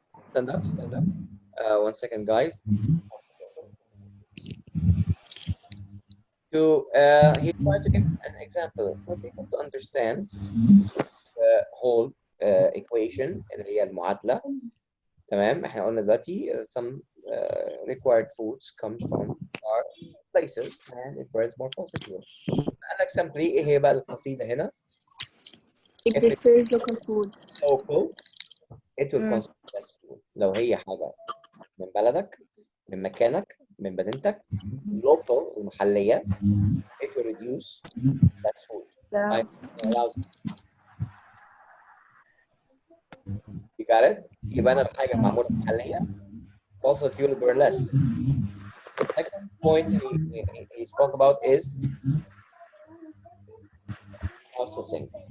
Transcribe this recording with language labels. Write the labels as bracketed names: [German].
[English] Stand up, stand up. 1 second, guys. He tried to give an example for people to understand the whole equation [Arabic] اللي هي المعادلة. تمام، احنا قلنا دلوقتي [English] some required foods comes from our places and it burns more fossil fuel. An example [Arabic] ايه هي بقى القصيدة هنا؟ [English] If this is local food. Local, it will consume less fuel. [Arabic] لو هي حاجة من بلدك، من مكانك، من مدينتك، local المحلية, [English] it will reduce less food. You got it? [Arabic] يبقى أنا الحاجة معمولة محلية [English] fossil fuel burn less. The second point he spoke about is processing.